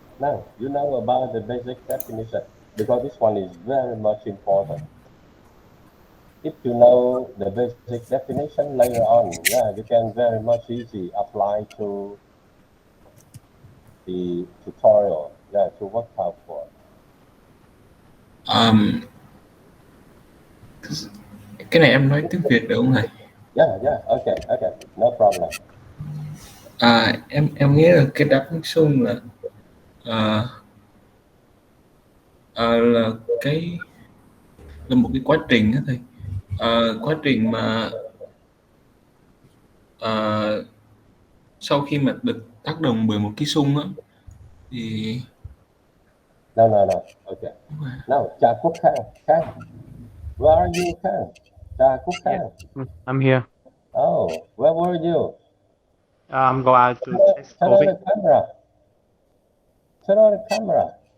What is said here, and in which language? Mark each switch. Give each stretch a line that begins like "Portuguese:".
English: Now, you know about the basic definition because this one is very much important. If you know the basic definition later on, yeah, you can very much easy apply to the tutorial, yeah, to work out for.
Vietnamese: Um, cái này em nói tiếng Việt được không thầy?
English: Yeah, okay, okay, no problem.
Vietnamese: Em nghĩ là cái đáp ứng xung là là một cái quá trình đó thầy. Quá trình mà sau khi mà được tác động bởi một cái xung á thì
English: No, okay. Now, Cha Quốc Khang, where are you, Khang? Cha Quốc Khang. I'm here. Oh, where were you? I'm go out to test Turn on COVID. the camera. Turn on the camera.